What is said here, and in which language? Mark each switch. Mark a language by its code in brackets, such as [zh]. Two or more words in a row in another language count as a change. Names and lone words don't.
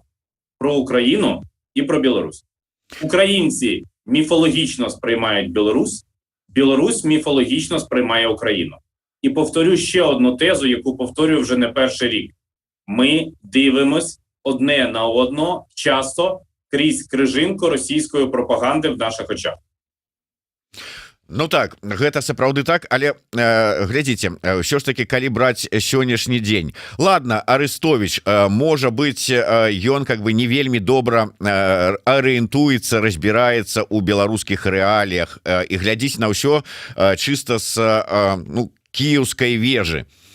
[uk] Про Україну і про Білорусь. Українці міфологічно сприймають Білорусь, Білорусь міфологічно сприймає Україну. І повторю ще одну тезу, яку повторюю вже не перший рік. Ми дивимось одне на одного часто крізь крижинку російської пропаганди в наших очах. [be] Ну так, гэта сапраўды так, але глядзіце, ўсё ж таки, калі браць сённяшні дзень. Ладно, Арестович, можа быць, ён как бы не вельмі добра арыентуецца, разбіраецца ў беларускіх рэаліях і глядзіць на ўсё чыста з кіеўскай вежы.